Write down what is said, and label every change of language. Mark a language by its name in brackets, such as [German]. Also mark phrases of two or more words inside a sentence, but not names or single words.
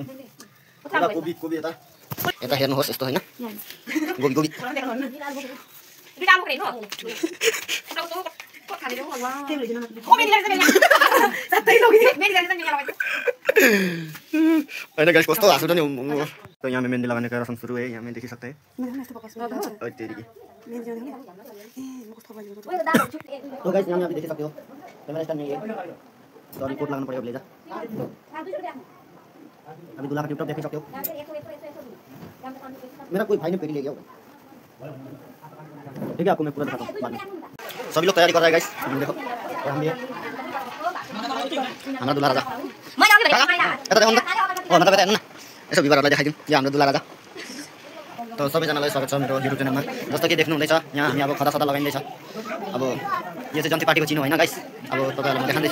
[Nepali] कोबी यता यता हेर्नुहोस् यस्तो हैन। गोबी हैन गाइस, कस्तो हाँसो नि। [Hindi] तो यहाँ में मेहंदी लगाने का रस्म शुरू है। यहाँ में देख सकते हैं। तो गाइस यहाँ में आप देख सकते हो [English] camera stand [Hindi] में ये तो अभी कोट लगाना पड़ेगा ब्लेजर। अभी दूल्हा का [English] tip top [Hindi] देख सकते हो। मेरा कोई भाई ने पेड़ी ले गया होगा, ठीक है। आपको मैं पूरा दिखाता हूँ बाद में। सभी लोग तैयारी कर रहे हैं गाइस, देखो। और हम भी हमारा दूल्हा राजा यता देखो न मतलब [Nepali] यता यसो भिवरहरुलाई देखाइदिउँ। यो हाम्रो दूल्हा राजा। तो सबैजनालाई स्वागत छ मेरो युट्युब च्यानलमा। जस्तो कि देख्नु हुँदैछ यहाँ हामी अब खदा सदा लगाइँदैछ। अब यो चाहिँ जन्ती पार्टीको चिनो हैन गाइस। अब तपाईहरुलाई म देखाउँदैछु।